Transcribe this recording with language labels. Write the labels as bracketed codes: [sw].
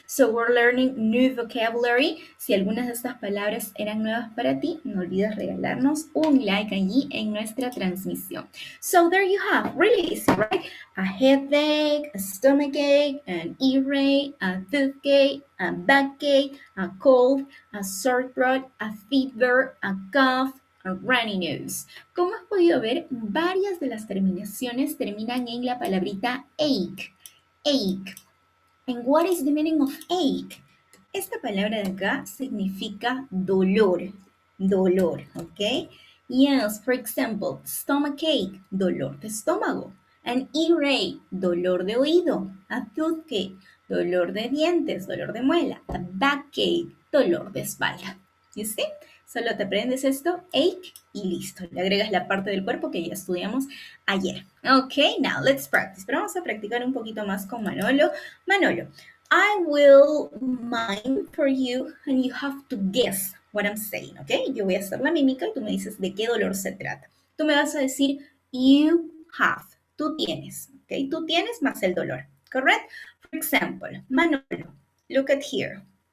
[en] So we're learning new vocabulary. [es] Si algunas de estas palabras eran nuevas para ti, no olvides regalarnos un like allí en nuestra transmisión. [en] So there you have, really easy, right? A headache, a stomachache, an earache, a toothache, a backache, a cold, a sore throat, a fever, a cough, a runny nose. [es] Como has podido ver, varias de las terminaciones terminan en la palabrita ache. Ache. [en] And what is the meaning of ache? [es] Esta palabra de acá significa dolor. Dolor, ¿ok? [en] Yes, for example, stomachache, [es] dolor de estómago. [en] An earache, [es] dolor de oído. [en] A toothache, [es] dolor de dientes, dolor de muela. [en] A backache, [es] dolor de espalda. [en] You see? [es] Solo te aprendes esto, ache, y listo. Le agregas la parte del cuerpo que ya estudiamos ayer. [en] Ok, now let's practice. [es] Pero vamos a practicar un poquito más con Manolo. [en] Manolo, I will mime for you and you have to guess what I'm saying, ¿ok? [es] Yo voy a hacer la mímica y tú me dices de qué dolor se trata. Tú me vas a decir [en] you have, [es] tú tienes, ¿ok? Tú tienes más el dolor, ¿correct? [en] For example, Manolo, look at here.